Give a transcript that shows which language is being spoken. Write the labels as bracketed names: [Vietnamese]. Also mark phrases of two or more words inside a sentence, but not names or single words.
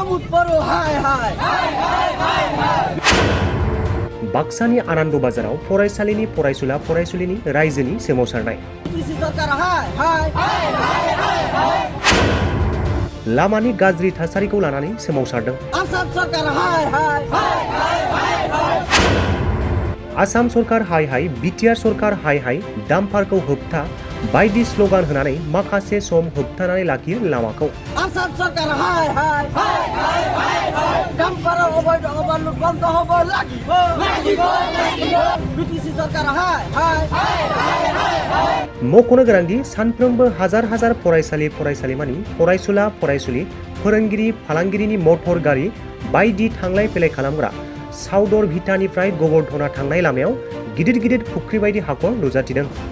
[Bodo] बाक्सानि आनन्द बाजाराव फरायसालिनि फरायसुला फरायसुलिनि रायजोनि सोमावसारनाय लामानि गाज्रि थासारिखौ लानानै सोमावसारदों आसाम सरकार हाय हाय बिटिआर सरकार हाय हाय डाम्पारखौ होबथा बायदि स्लोगान होनानै माखासे सम होबथानानै लाखियो लामाखौ आसाम सरकार हाय हाय डाम्पार अबैध अबालु [Assamese] বন্ধ হ'ব লাগিব [Bodo] बिटिसि सरकार हाय हाय मख'नो गोनांदि सानफ्रोमबो हाजार हाजार फरायसालि फरायसालिमानि फरायसुला फरायसुलि फोरोंगिरि फालांगिरिनि मटर गारि बायदि थांलाय फैलाय खालामग्रा साउदर भिटानिफ्राय गोबोरधना थांनाय लामायाव गिदिर गिदिर फुख्रि बायदि हाखर नुजाथिदों